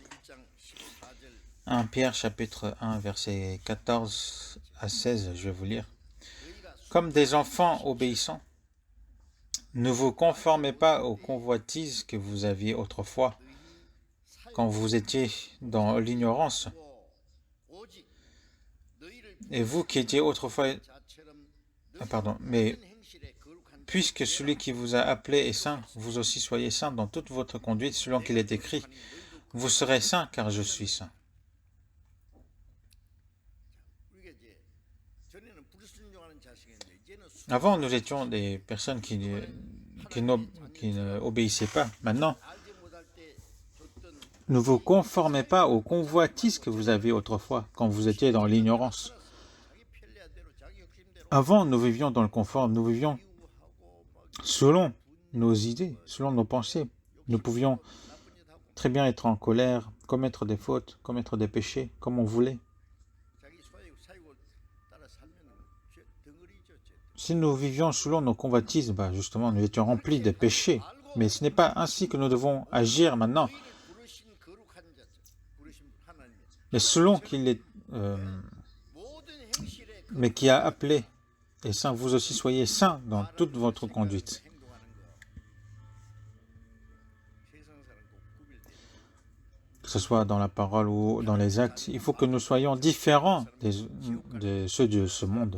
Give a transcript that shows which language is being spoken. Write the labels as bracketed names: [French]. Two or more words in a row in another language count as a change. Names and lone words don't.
[French] 1 Pierre chapitre 1, verset 14 à 16, je vais vous lire. Comme des enfants obéissants, ne vous conformez pas aux convoitises que vous aviez autrefois, quand vous étiez dans l'ignorance. [Korean] 오직 너희를 [French] Et vous qui étiez autrefois... [Korean] 자처럼 [French] mais [Korean] 행실에 거룩한 [French] puisque celui qui vous a appelé est saint, vous aussi soyez saints dans toute votre conduite, selon qu'il est écrit, vous serez saints car je suis saint. [Korean] 우리가 이제 전에는 불순종하는 자식인데 이제는 [French] Avant, nous étions des personnes qui n'obéissaient pas. Maintenant, [Korean] 알지 못할 때 줬던 [French] ne vous conformez pas aux convoitises que vous aviez autrefois, quand vous étiez dans l'ignorance. [Korean] 자기 편리한대로 자기 욕심대로 [French] Avant, nous vivions dans le confort, nous vivions [Korean] 하고 막 [French] selon nos idées, selon nos pensées. Nous pouvions [Korean] 나쁜 짓 하고 [French] très bien être en colère, commettre des fautes, commettre des péchés, comme on voulait. [Korean] 자기 사유를 따라 살면 덩어리죠. [French] Si nous vivions selon nos convoitises, justement, nous étions remplis de péchés. Mais ce n'est pas ainsi que nous devons agir maintenant. [Korean] 부르신 거룩한 자, 부르신 하나님 [French] Mais selon qu'il est, [Korean] 모든 행실에 [French] mais qui a appelé est saint, vous aussi soyez saints dans toute votre conduite. Que ce soit dans la parole ou dans les actes, il faut que nous soyons différents de ceux de ce monde.